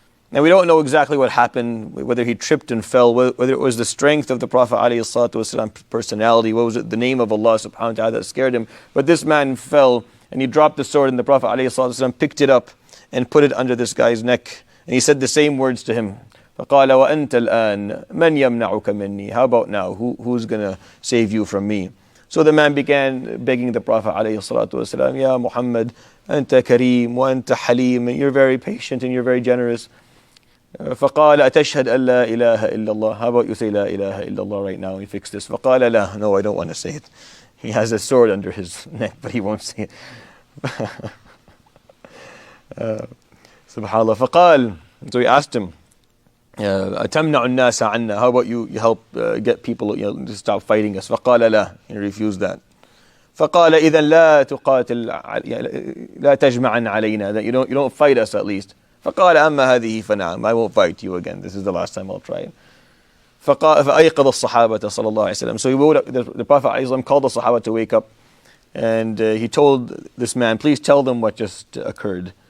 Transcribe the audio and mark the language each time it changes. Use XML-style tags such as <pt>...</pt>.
<en>Now we don't know exactly what happened, whether he tripped and fell, whether it was the strength of the Prophet alayhi salatu wasalam's personality, what was it, the name of Allah subhanahu wa ta'ala that scared him. But this man fell, and he dropped the sword, and the Prophet alayhi salatu wasalam picked it up and put it under this guy's neck. And he said the same words to him.</en> <ar>فقال وأنت الآن من يمنعك مني.</ar> <en>How about now? Who's going to save you from me? So the man began begging the Prophet</en> <ar>عليه الصلاة والسلام, يا محمد أنت كريم وأنت حليم.</ar> <en>You're very patient and you're very generous.</en> <ar>فقال أتشهد أن لا إله إلا الله.</ar> <en>How about you say</en> <ar>لا إله إلا الله</ar> <en>right now? He fixed this.</en> <ar>فقال لا.</ar> <en>No, I don't want to say it. He has a sword under his neck, but he won't say it.</en> <ar>Subhanallah. فقال.</ar> <en>So he asked him,</en> <ar>أتمنع الناس عنا.</ar> <en>How about you help get people to stop fighting us?</en> <ar>فقال لا.</ar> <en>He refused that.</en> <ar>فقال إذا لا تقاتل لا تجمعن علينا.</ar> <en>That you don't fight us at least.</en> <ar>فقال أما هذه فنعم.</ar> <en>I won't fight you again. This is the last time I'll try it.</en> <ar>فأيقظ الصحابة صلى الله عليه وسلم.</ar> <en>So he woke up, the Prophet ﷺ called the Sahaba to wake up, and he told this man, please tell them what just occurred.</en>